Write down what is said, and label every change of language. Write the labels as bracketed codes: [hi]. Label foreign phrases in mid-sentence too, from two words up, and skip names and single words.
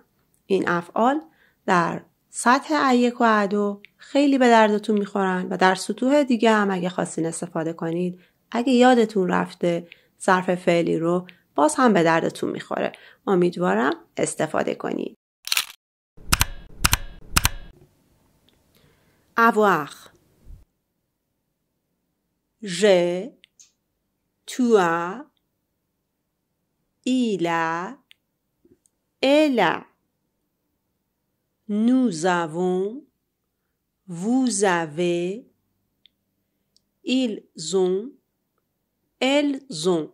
[fa] این افعال در سطح A1 و A2 خیلی به دردتون میخورن و در سطوح دیگه هم اگه خواستین استفاده کنید، اگه یادتون رفته ظرف فعلی رو، باز هم به دردتون میخوره. امیدوارم استفاده کنید. [fr] avoir. J'ai, tu as, il a, elle a. Nous avons, vous avez, ils ont, elles ont.